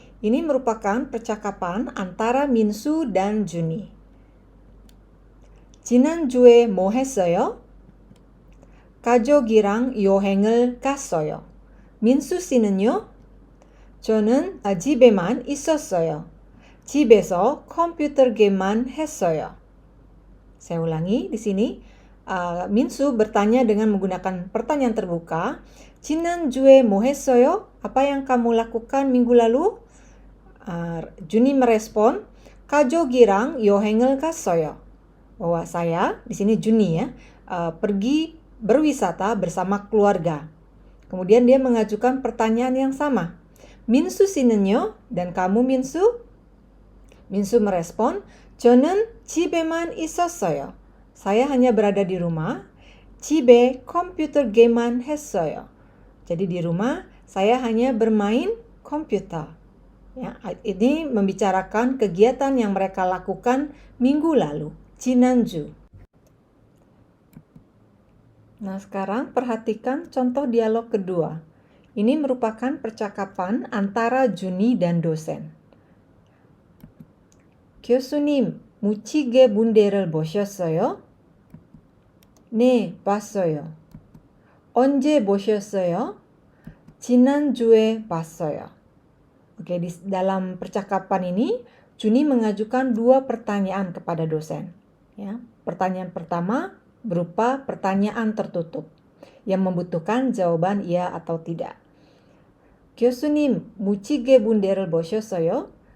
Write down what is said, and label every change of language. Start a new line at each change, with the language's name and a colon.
Indonesian: Ini merupakan percakapan antara Minsu dan Juni.
Korean: 지난주에 뭐 했어요? 가족이랑 여행을 갔어요. 민수 씨는요? 저는 집에만 있었어요. 집에서 컴퓨터 게임만 했어요.
Indonesian: Saya ulangi di sini. Minsu bertanya dengan menggunakan pertanyaan terbuka.
Korean: 지난주에 뭐 했어요?
Indonesian: Apa yang kamu lakukan minggu lalu? Juni merespon,
Korean: 가족이랑 여행을 갔어요.
Indonesian: Bahwa saya, di sini Juni ya, pergi berwisata bersama keluarga. Kemudian dia mengajukan pertanyaan yang sama.
Korean: 민수 씨는요?
Indonesian: Dan kamu Minsu? Minsu merespon,
Korean: 저는 집에만 있었어요.
Indonesian: Saya hanya berada di rumah.
Korean: 집에 컴퓨터 게임만 했어요.
Indonesian: Jadi di rumah saya hanya bermain komputer. Ya, ini membicarakan kegiatan yang mereka lakukan minggu lalu, 지난주. Nah, sekarang perhatikan contoh dialog kedua. Ini merupakan percakapan antara Juni dan dosen.
Korean: 교수님, 무지개 문제를 보셨어요? 네, 봤어요. 언제 보셨어요? 지난주에 봤어요.
Indonesian: Oke, di dalam percakapan ini Juni mengajukan 2 pertanyaan kepada dosen. Ya, pertanyaan pertama berupa pertanyaan tertutup yang membutuhkan jawaban iya atau tidak.
Korean: 교수님, 무지개 문제를 보셨어요?